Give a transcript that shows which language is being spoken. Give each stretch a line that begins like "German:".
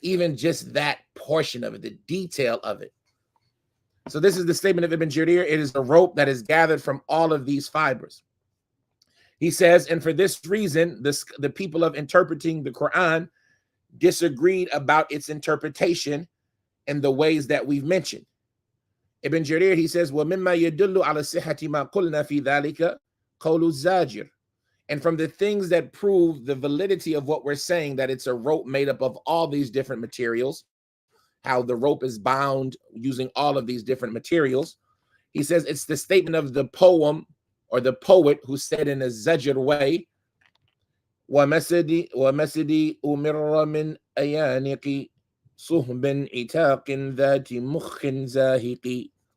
English: Even just that portion of it, the detail of it. So this is the statement of Ibn Jarir. It is a rope that is gathered from all of these fibers. He says, and for this reason, the people of interpreting the Quran disagreed about its interpretation in the ways that we've mentioned. Ibn Jarir, he says,
Arabic: وَمِمَّا يَدُلُّ عَلَى صِحَّةِ مَا قُلْنَا فِي ذَلِكَ قَوْلُ الزَّاجِرِ.
English: And from the things that prove the validity of what we're saying, that it's a rope made up of all these different materials, how the rope is bound using all of these different materials. He says it's the statement of the poem or the poet who said in a zajr way,
Arabic: وَمَسَدِ أُمِرَّ مِنْ أَيَانِقِ صُهْبٍ عِتَاقٍ ذَاتِ مُخٍّ زَاهِقِ.